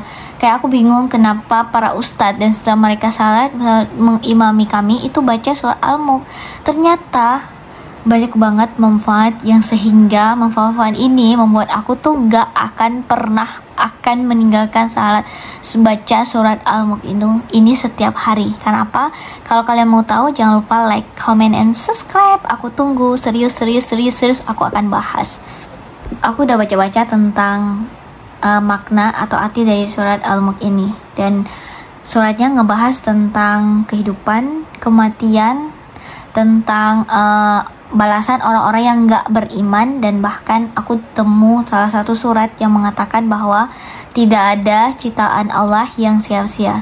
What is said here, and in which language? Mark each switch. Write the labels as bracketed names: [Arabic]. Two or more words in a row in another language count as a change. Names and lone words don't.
[Indonesian] Kayak aku bingung kenapa para ustadz dan setelah mereka salat mengimami kami itu baca surat Al-Mulk. Ternyata banyak banget manfaat yang sehingga manfaat ini membuat aku tuh gak akan pernah akan meninggalkan salat baca surat Al-Mulk ini setiap hari. Kenapa? Kalau kalian mau tahu jangan lupa [English] like, comment, and subscribe. [Indonesian] Aku tunggu, serius aku akan bahas. Aku udah baca-baca tentang makna atau arti dari surat Al-Mulk ini, dan suratnya ngebahas tentang kehidupan, kematian, tentang balasan orang-orang yang gak beriman, dan bahkan aku temu salah satu surat yang mengatakan bahwa tidak ada ciptaan Allah yang sia-sia.